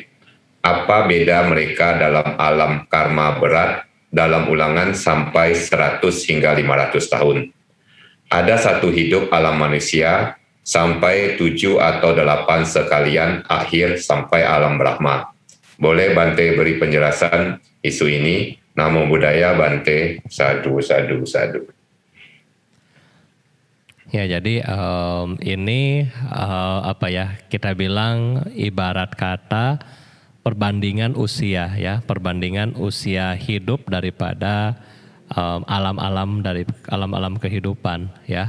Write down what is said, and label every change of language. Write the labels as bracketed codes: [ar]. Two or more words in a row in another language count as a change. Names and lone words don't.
[id] Apa beda mereka dalam alam karma berat dalam ulangan sampai 100 hingga 500 tahun? Ada satu hidup alam manusia sampai 7 atau 8 sekalian akhir sampai alam Brahma. Boleh Bante beri penjelasan isu ini? [pi] Namo Buddhaya Bante, sadu, sadu, sadu. [id] Ya jadi ini apa ya, kita bilang ibarat kata perbandingan usia ya, perbandingan usia hidup daripada alam-alam dari alam-alam kehidupan ya.